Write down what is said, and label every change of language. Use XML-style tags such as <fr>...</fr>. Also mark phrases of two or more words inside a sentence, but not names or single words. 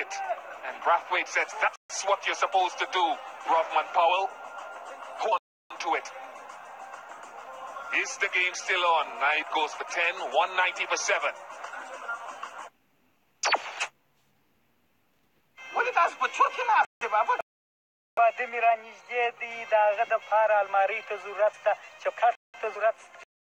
<en>And Brathwaite says, that's what you're supposed to do, Rothman Powell. Go on to it. Is the game still on? Now it goes for 10, 190 for 7. What did I put you</en> <ps>د میرا نږدې دی د هغه دپاره المارۍ ته ضرورت شته چوکاټ ته ضرورت شته</ps>